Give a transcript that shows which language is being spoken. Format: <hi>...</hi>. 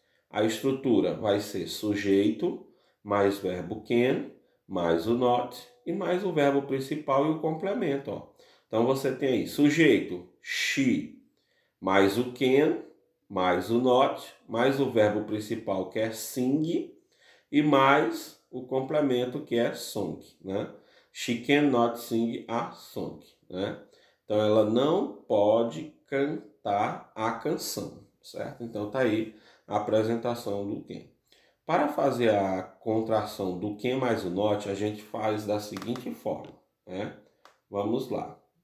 <pt>A estrutura vai ser sujeito, mais verbo can, mais o not e mais o verbo principal e o complemento. Ó. Então você tem aí sujeito, she, mais o can, mais o not, mais o verbo principal que é sing e mais o complemento que é song, né?</pt> <en>She cannot sing a song, né?</en> <pt>Então ela não pode cantar a canção, certo? Então tá aí a apresentação do can. Para fazer a contração do can mais o not, a gente faz da seguinte forma, né? Vamos lá.</pt>